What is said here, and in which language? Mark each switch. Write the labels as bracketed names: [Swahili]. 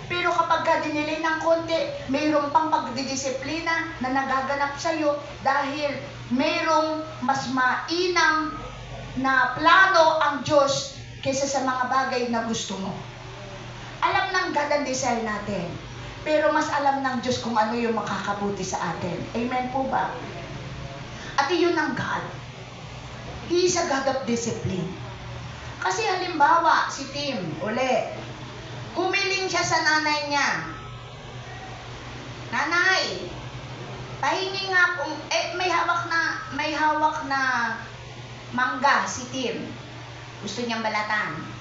[Filipino] Pero kapag ka dinilay ng konti, mayroong pang pagdidisiplina na nagaganap sa iyo dahil mayroong mas mainam na plano ang Diyos kaysa sa mga bagay na gusto mo. Alam ng God ang desire natin, pero mas alam ng Diyos kung ano yung makakabuti sa atin. Amen po ba? At iyon ang God. [English] He is a God of discipline. [Filipino] Kasi halimbawa, si Tim, humiling siya sa nanay niya. Nanay, pahingi nga kung, may hawak na mangga si Tim. Gusto niyang balatan.